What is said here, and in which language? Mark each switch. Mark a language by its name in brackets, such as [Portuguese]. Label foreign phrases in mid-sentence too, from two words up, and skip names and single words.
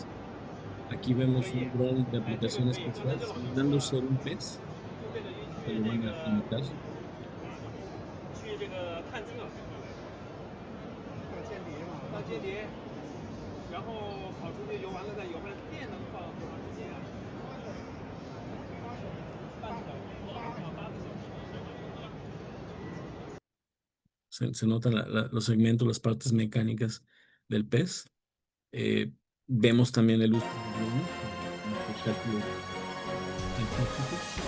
[Spanish] Aquí vemos un dron de aplicación especial simulando ser un pez. Que lo van a imitar. [Chinese] 去这个探测，到间谍，然后跑出去游完了再游回来，电能放多长时间啊？半个小时，8个小时。 [Spanish] Se notan los segmentos, las partes mecánicas del pez. Vemos también el uso de drones como espectáculo científico.